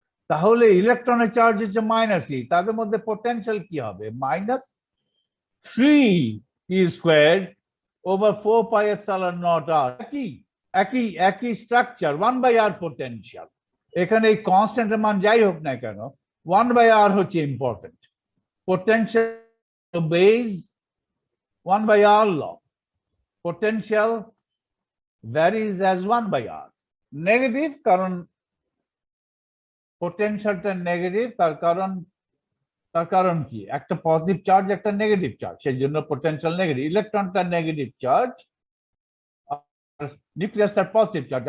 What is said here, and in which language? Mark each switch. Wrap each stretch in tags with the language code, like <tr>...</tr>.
<bn>তাহলে ইলেকট্রনের চার্জ হচ্ছে -e, তাদের মধ্যে পোটেনশিয়াল কি হবে? -3e²/4πε0r। একই স্ট্রাকচার, 1/r পোটেনশিয়াল। এখানে এই কনস্ট্যান্টের মান যাই হোক না কেন, 1/r হচ্ছে important.</bn> <en>Potential obeys 1/r law. Potential varies as 1/r.</en> <bn>Negative, কারণ পোটেনশিয়ালটা নেগেটিভ, তার কারণ তার কারণ কি, একটা পজিটিভ চার্জ একটা নেগেটিভ চার্জ, সেই জন্য potential negative. ইলেকট্রনটা negative charge, নিউক্লিয়াসটা positive charge.</bn>